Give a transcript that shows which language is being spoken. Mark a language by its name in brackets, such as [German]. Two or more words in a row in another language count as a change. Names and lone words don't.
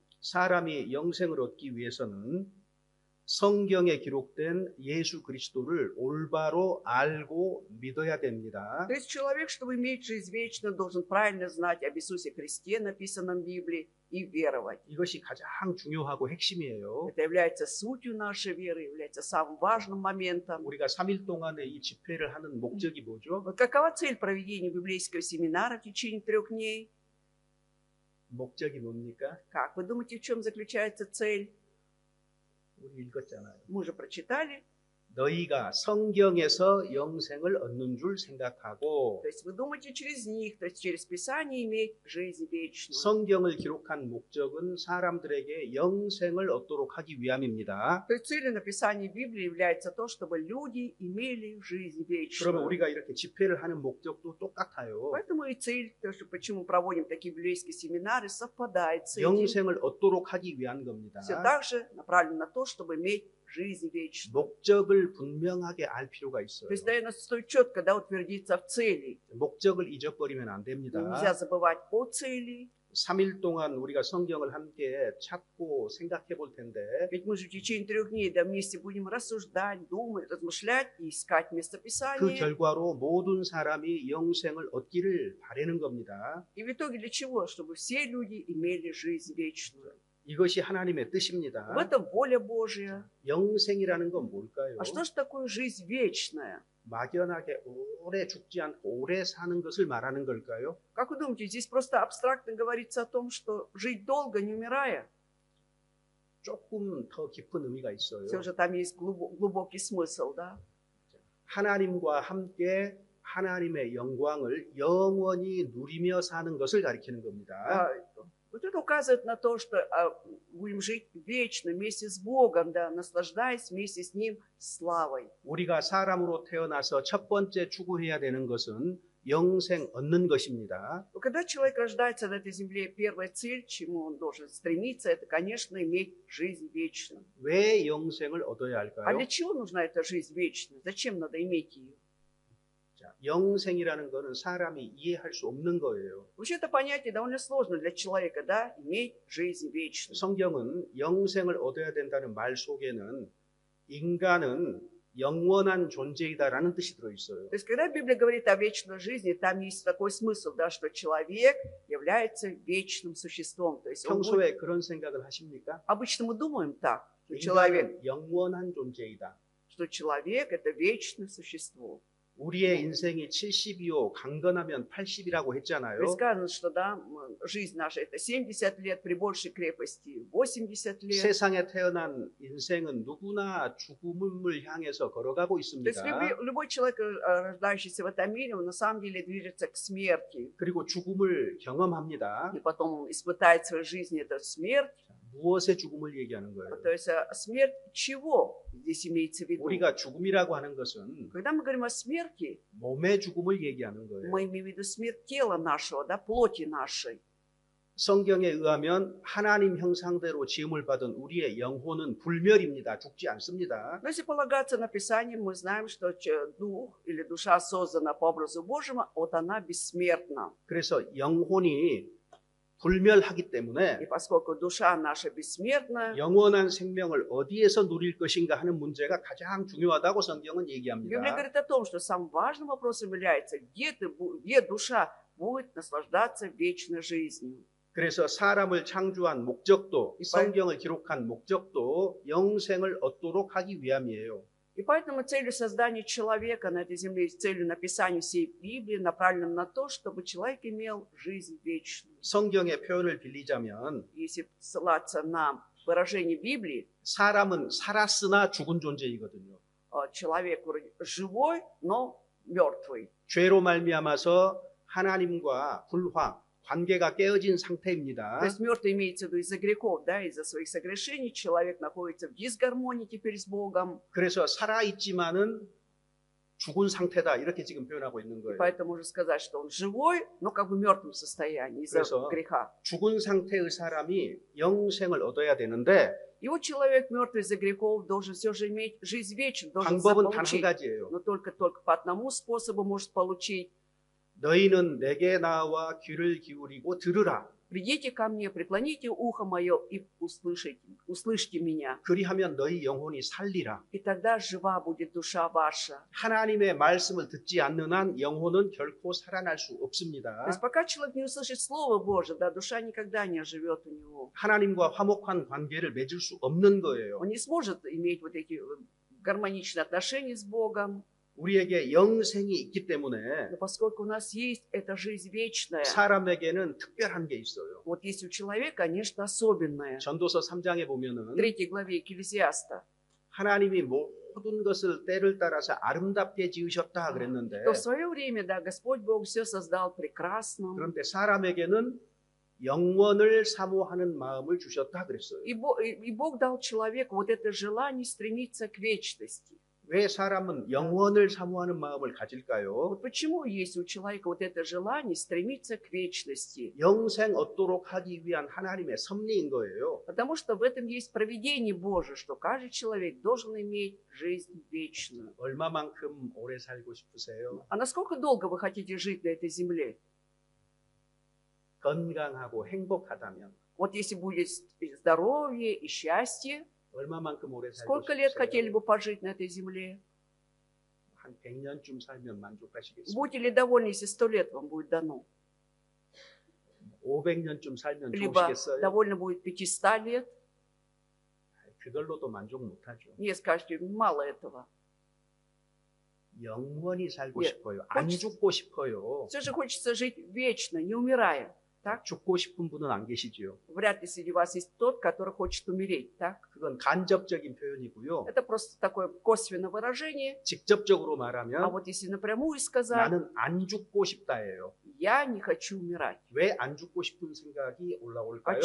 [Korean] 사람이 영생을 얻기 위해서는 성경에 기록된 예수 그리스도를 올바로 알고 믿어야 됩니다. [Russian] То есть человек, чтобы иметь жизнь вечную, должен правильно знать об Иисусе Христе, написанном в Библии, и веровать. [Korean] 이것이 가장 중요하고 핵심이에요. [Russian] Это является сутью нашей веры, является самым важным моментом. [Korean] 우리가 3일 동안에 이 집회를 하는 목적이 뭐죠? [Russian] Вот какова цель проведения библейского семинара в течение 3 дней? [Korean] 목적이 뭡니까? [Russian] Как вы думаете, в чем заключается цель? [Korean] 우리 읽었잖아요. [Russian] Мы уже прочитали. [Korean] 너희가 성경에서 영생을 얻는 줄 생각하고 [Russian] То есть вы думаете через них, то есть через Писание иметь жизнь вечную. [Korean] 성경을 기록한 목적은 사람들에게 영생을 얻도록 하기 위함입니다. [Russian] То есть целью написания Библии является то, чтобы люди имели жизнь [Korean] 그러면 [Russian] вечную. [Korean] 우리가 이렇게 집회를 하는 목적도 똑같아요. [Russian] Поэтому и цель, то, что почему проводим такие библейские семинары, совпадает с этим. [Korean] 영생을 얻도록 하기 위한 겁니다. [Russian] Все также направлено на то, чтобы иметь жизнь вечную. [Korean] 목적을 분명하게 알 필요가 있어요. [Russian] То есть, наверное, стоит четко, да, утвердиться в цели. [Korean] 목적을 잊어버리면 안 됩니다. [Russian] Нельзя забывать о цели. [Korean] 3일 동안 우리가 성경을 함께 찾고 생각해 볼 텐데 [Russian] Ведь мы же в течение 3 дней да, вместе будем рассуждать, думать, размышлять и искать [Korean] 그 [Russian] местописание. [Korean] 결과로 모든 사람이 영생을 얻기를 바라는 겁니다. [Russian] И в итоге для чего? Чтобы все люди имели жизнь вечную. [Korean] 이것이 하나님의 뜻입니다. [Russian] В этом воля Божья. [Korean] 영생이라는 건 뭘까요? [Russian] А что же такое жизнь вечная? [Korean] 막연하게 오래 죽지 않고 오래 사는 것을 말하는 걸까요? [Russian] Как вы думаете, здесь просто абстрактно говорится о том, что жить долго, не умирая? [Korean] 조금 더 깊은 의미가 있어요. [Russian] Все же там есть глубокий смысл, да? [Korean] 하나님과 함께 하나님의 영광을 영원히 누리며 사는 것을 가리키는 겁니다. [Russian] Вот это указывает на то, что будем жить вечно вместе с Богом, да, наслаждаясь вместе с Ним славой. [Korean] 우리가 사람으로 태어나서 첫 번째 추구해야 되는 것은 영생 얻는 것입니다. [Russian] Но когда человек рождается на этой земле, первая цель, к чему он должен стремиться, это, конечно, иметь жизнь вечную. [Korean] 왜 영생을 얻어야 [Russian] А [Korean] 할까요? [Russian] для чего нужна эта жизнь вечная? Зачем надо иметь ее? [Korean] 자, 영생이라는 것은 사람이 이해할 수 없는 거예요. [Russian] Вообще это понятие довольно сложно для человека, да, иметь жизнь вечную. [Korean] 성경은 영생을 얻어야 된다는 말 속에는 인간은 영원한 존재이다라는 뜻이 들어있어요. [Russian] То есть, когда Библия говорит о вечной жизни, там есть такой смысл, да, что человек является вечным существом. То есть он будет... [Korean] 평소에 그런 생각을 하십니까? [Russian] Обычно мы думаем так, что человек, [Korean] 인간은 영원한 존재이다. — [Russian] это вечное существо. [Korean] 우리의 인생이 70이요 강건하면 80이라고 했잖아요. [Russian] То есть сказано, что да, жизнь наша это 70 лет, при большей крепости 80 лет. [Korean] 세상에 태어난 인생은 누구나 죽음을 향해서 걸어가고 [Russian] То есть [Korean] 있습니다. [Russian] любой человек, рождающийся в этом мире, он на самом деле движется к смерти. [Korean] 그리고 죽음을 경험합니다. [Russian] И потом он испытает в своей жизни эту смерть. [Korean] 무엇의 죽음을 얘기하는 거예요? [Russian] То есть смерть чего здесь имеется в виду? [Korean] 우리가 죽음이라고 하는 것은 [Russian] Когда мы говорим о смерти, [Korean] 몸의 죽음을 얘기하는 거예요. [Russian] мы имеем в виду смерть тела нашего, да, плоти нашей. [Korean] 성경에 의하면 하나님 형상대로 지음을 받은 우리의 영혼은 불멸입니다. 죽지 않습니다. [Russian] Но если полагаться на Писание, мы знаем, что дух или душа создана по образу Божьему, вот она бессмертна. [Korean] 그래서 영혼이 불멸하기 때문에 [Russian] И поскольку душа наша бессмертна, [Korean] 영원한 생명을 어디에서 누릴 것인가 하는 문제가 가장 중요하다고 성경은 [Russian] Библия [Korean] 얘기합니다. [Russian] говорит о том, что самым важным вопросом является, где душа будет наслаждаться вечной жизнью. [Korean] 그래서 사람을 창조한 목적도, 이 성경을 기록한 목적도 영생을 얻도록 하기 위함이에요. [Russian] И поэтому целью создания человека на этой земле, целью написания всей Библии направлена на то, чтобы человек имел жизнь вечную. [Korean] 성경의 표현을 빌리자면 [Russian] Если ссылаться на выражение Библии, [Korean] 사람은 살았으나 죽은 존재이거든요. [Russian] человек живой, но мертвый. [Korean] 죄로 말미암아서 하나님과 불화, 관계가 깨어진 상태입니다. [Russian] То есть мертвый имеется в виду из-за грехов, да, из-за своих согрешений. Человек находится в дисгармонии теперь с Богом. [Korean] 그래서 살아있지만은 죽은 상태다 이렇게 지금 표현하고 있는 [Russian] И [Korean] 거예요. [Russian] поэтому можно сказать, что он живой, но как бы в мертвом состоянии из-за [Korean] 그래서 [Russian] греха. [Korean] 죽은 상태의 사람이 영생을 얻어야 되는데 [Russian] И вот человек мертвый из-за грехов должен все же иметь жизнь вечную, должен [Korean] 방법은 단 한 [Russian] заполучить. [Korean] 가지예요. [Russian] Но только по одному способу может получить. [Korean] 너희는 내게 나와 귀를 기울이고 들으라. [Russian] Придите ко мне, преклоните ухо мое и услышьте меня. [Korean] 그리하면 너희 영혼이 살리라. [Russian] И тогда жива будет душа ваша. [Korean] 하나님의 말씀을 듣지 않는 한 영혼은 결코 살아날 수 없습니다. [Russian] То есть пока человек не услышит Слово Божие, да, душа никогда не оживет у него. [Korean] 하나님과 화목한 관계를 맺을 수 없는 거예요. [Russian] Он не сможет иметь вот эти гармоничные отношения с Богом. [Korean] 우리에게 영생이 있기 때문에 [Russian] Но поскольку у нас есть эта жизнь вечная, [Korean] 사람에게는 특별한 게 있어요. [Russian] вот есть у человека, конечно, особенное. [Korean] 전도서 3장에 [Russian] В [Korean] 보면은 [Russian] 3 главе Екклесиаста. [Korean] 하나님이 모든 것을 때를 따라서 아름답게 지으셨다 그랬는데 [Russian] То в свое время, да, Господь Бог все создал прекрасно. [Korean] 그런데 사람에게는 영원을 사모하는 마음을 주셨다 그랬어요. [Russian] И Бог дал человеку вот это желание стремиться к вечности. [Korean] 왜 사람은 영원을 사모하는 마음을 가질까요? [Russian] Вот почему есть у человека вот это желание стремиться к вечности? [Korean] 영생 얻도록 하기 위한 하나님의 섭리인 거예요. [Russian] Потому что в этом есть провидение Божие, что каждый человек должен иметь жизнь вечную. [Korean] 얼마만큼 오래 살고 싶으세요? [Russian] А насколько долго вы хотите жить на этой земле? [Korean] 건강하고 행복하다면 [Russian] Вот если будет здоровье и счастье, [Korean] 얼마만큼 오래 살고 [Russian] сколько лет хотели [Korean] 싶으세요? [Russian] бы пожить на этой земле? [Korean] 한 100년쯤 살면 만족하시겠습니다. [Russian] Будете ли довольны, если 100 лет вам будет дано? [Korean] 500년쯤 살면 [Russian] либо [Korean] 좋으시겠어요? [Russian] довольно будет 500 лет. [Korean] 그걸로도 만족 못하죠. [Russian] Не скажете, мало этого. [Korean] 영원히 살고 예. 싶어요. 안 [Russian] хочется- [Korean] 죽고 싶어요. [Russian] Все же хочется жить вечно, не умирая. Так? [Korean] 죽고 싶은 분은 안 계시지요. [Russian] Вряд ли среди вас есть тот, который хочет умереть. Так? [Korean] 그건 간접적인 표현이고요. [Russian] Это просто такое косвенное выражение. [Korean] 직접적으로 [Russian] А [Korean] 말하면 [Russian] вот если напрямую сказать, [Korean] 나는 안 죽고 싶다예요. [Russian] я не хочу умирать. [Korean] 왜 안 죽고 싶은 생각이 올라올까요?